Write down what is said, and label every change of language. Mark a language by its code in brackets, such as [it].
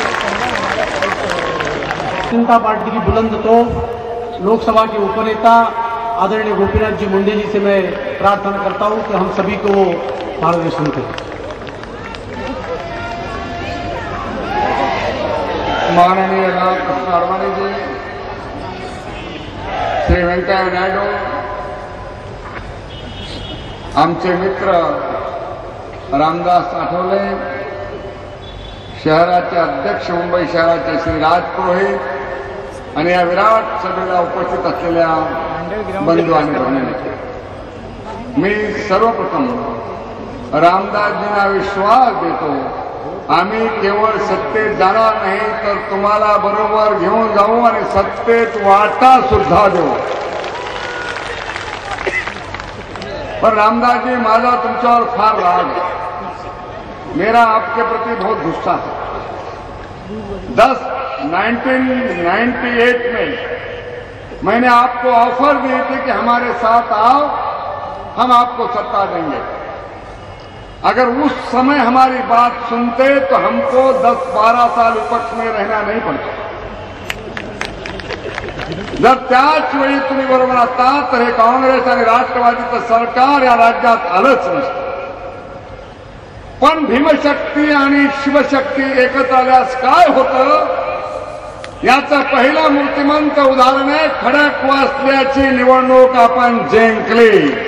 [hi] Bharatiya Janata party की बुलंद तोप लोकसभा के उपनेता आदरणीय गोपीनाथ जी मुंडे जी से मैं प्रार्थना करता हूं कि हम सभी को मार्गदर्शन करें। [mr] माननीय रामकृष्ण अडवाणी जी, श्री व्यंकय्या नायडू, आमचे मित्र रामदास आठवले, शहराचे अध्यक्ष मुंबई शहराचे श्री राज पुरोहित आणि या विराट सभेला उपस्थित असलेल्या बंधू आणि भगिनी, मी सर्वप्रथम रामदासजींना विश्वास देतो, आम्ही केवळ सत्तेत जाणार नाही तर तुम्हाला बरोबर घेऊन जाऊ आणि सत्तेत वाटा सुद्धा देऊ। [hi] पर रामदास जी, [mr] माझा तुमच्यावर फार राग [hi] है, मेरा आपके प्रति बहुत गुस्सा है। 1998 में मैंने आपको ऑफर दी थी कि हमारे साथ आओ, हम आपको सत्ता देंगे। अगर उस समय हमारी बात सुनते तो हमको 10-12 साल विपक्ष में रहना नहीं पड़ता। [mr] जर त्याच वेळी तुम्ही बरोबर असता तर हे काँग्रेस आणि राष्ट्रवादीचं सरकार या राज्यात आलंच नसतं। पण भीमशक्ती आणि शिवशक्ती एकत्र आल्यास काय होतं याचं पहिलं मूर्तिमंत उदाहरण आहे खडकवासल्याची निवडणूक आपण जिंकली।